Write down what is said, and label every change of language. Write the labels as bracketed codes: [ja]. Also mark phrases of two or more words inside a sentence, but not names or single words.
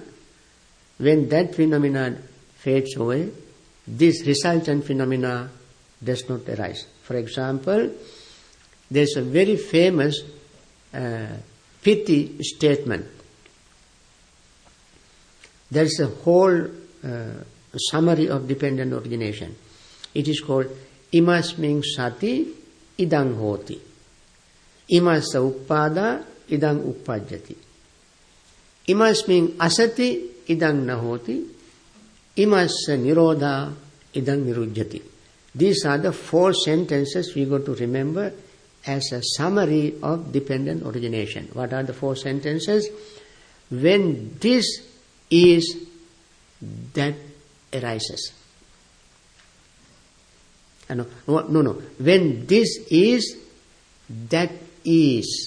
[en] When that phenomena fades away, this resultant phenomena does not arise. For example, there is a very famous pithy statement. There is a whole summary of dependent origination. It is called [pi] imasming sati idang hoti. Imassa uppada idang uppajjati. Imasming asati idang nahoti. Imassa nirodha idang nirujjati. [en] These are the 4 sentences we got to remember as a summary of dependent origination. What are the 4 sentences? When this is, that arises. No. When this is, that is.